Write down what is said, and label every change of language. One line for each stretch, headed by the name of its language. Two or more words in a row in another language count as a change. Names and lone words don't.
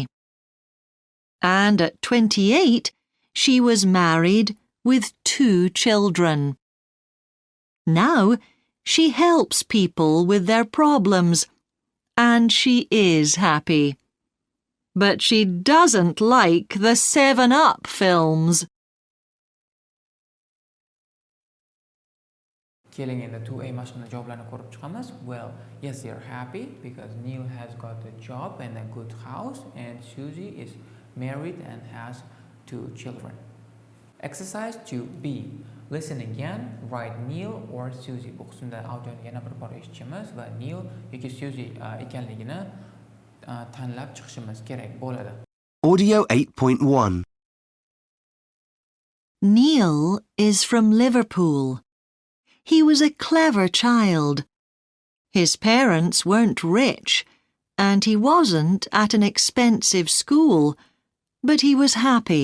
English: And at 28, she was married with 2 children. Now she helps people with their problems, and she is happy. But she doesn't like the 7 Up films.
Uzbek: Keling endi 2A mashqini javoblarini ko'rib chiqamiz.
English: Well, yes, they're happy because Neil has got a job and a good house and Susie is married and has 2 children. Exercise 2B. Listen again, write Neil or Susie.
Uzbek: Bu qismda audioni yana bir bor eshitishimiz va Neil yoki Susie ekanligini tanlab chiqishimiz kerak bo'ladi.
English: Audio 8.1. Neil is from Liverpool. He was a clever child. His parents weren't rich, and he wasn't at an expensive school, but he was happy.